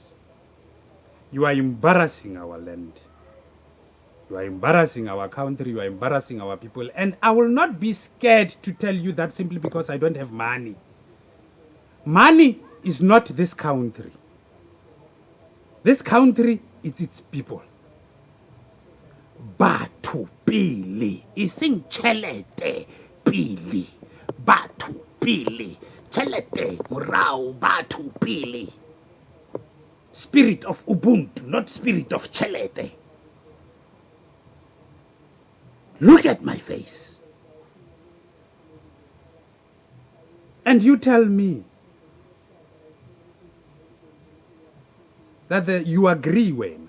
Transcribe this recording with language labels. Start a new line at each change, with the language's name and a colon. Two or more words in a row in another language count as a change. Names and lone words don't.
English: You are embarrassing our land. You are embarrassing our country. You are embarrassing our people. And I will not be scared to tell you that simply because I don't have money. Money is not this country. This country is its people.
Southern Sotho: Batho pele, iseng chelete pele. Batho pele. Chelete, morao, batho pele.
English: Spirit of Ubuntu, not spirit of chelete. Look at my face. And you tell me that you agree when.